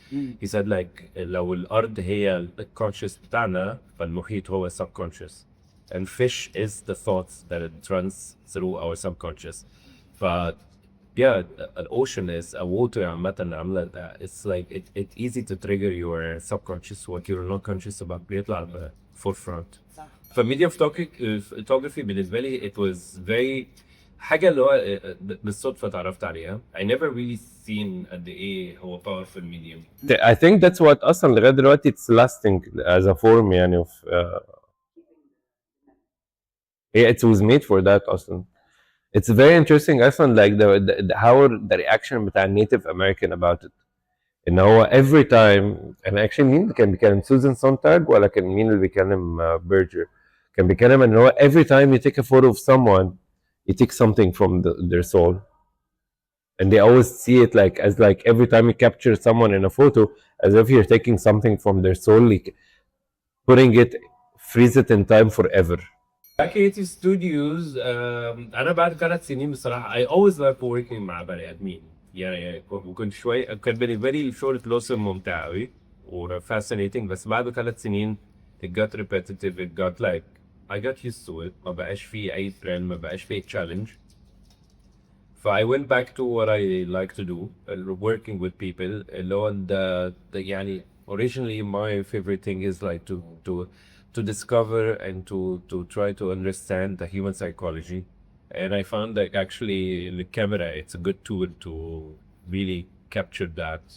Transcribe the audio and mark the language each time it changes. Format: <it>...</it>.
<en>He said like</en> <ar>لو الأرض هي الconscious بتاعنا فالمحيط هو</ar> <en>subconscious, and fish is the thoughts that it runs through our subconscious. ف yeah, an ocean is a water</en> <ar>عامة عاملة</ar> <en>it's like it's easy to trigger your subconscious what you're not conscious about</en> <ar>بيطلع على</ar> <en>forefront.</en> <ar>فميديا photography بالنسبة لي</ar> <en>it was very</en> <ar>حاجة اللي هو بالصدفة اتعرفت عليها.</ar> <en>I never really seen</en> <ar>قد ايه هو</ar> <en>powerful medium. I think that's what</en> <ar>اصلا لغايه دلوقتي</ar> <en>it's lasting as a form يعني of yeah, it was made for that اصلا. It's very interesting اصلا like the how the reaction</en> <ar>بتاع</ar> <en>native American about it.</en> <ar>ان هو</ar> <en>every time and actually</en> <ar>مين اللي كان بيتكلم سوزان سونتاج ولا كان مين اللي بيتكلم بيرجر كان بيتكلم ان هو</ar> <en>every time you take a photo of someone you take something from their soul. And they always see it like as like every time you capture someone in a photo as if you're taking something from their soul, like putting it, freeze it in time forever. Creative Studios</en> <ar>انا بعد 3 سنين بصراحه</ar> <en>I always like working</en> <ar>مع بني ادمين. يعني كنت شويه كان بالنسبه لي الشغل فلوسه ممتع قوي و fascinating, بس بعد 3 سنين</ar> <en>it got repetitive, it got like I got used to it.</en> <ar>ما بقاش فيه اي thrill, ما بقاش فيه challenge.</ar> <en>So I went back to what I like to do, working with people.</en> <ar>اللي هو يعني</ar> <en>originally my favorite thing is like to discover and to try to understand the human psychology. And I found that actually the camera, it's a good tool to really capture that.</en>